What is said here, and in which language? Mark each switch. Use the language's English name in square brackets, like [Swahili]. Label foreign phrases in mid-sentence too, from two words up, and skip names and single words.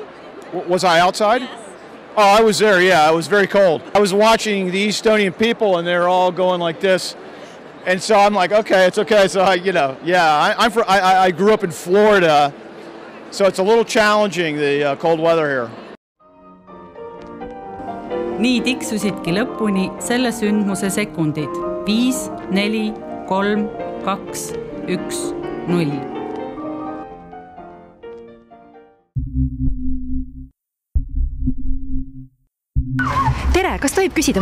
[English] Was I outside? Yes. Oh, I was there, yeah. It was very cold. I was watching the Estonian people, and they're all going like this. And so I'm like, okay, it's okay. So, I grew up in Florida, so it's a little challenging, the cold weather here. [Estonian] Nii tiksusidki lõpuni selle sündmuse sekundid. 5, 4, 3, 2, 1, 0. Tere, kas tohib küsida?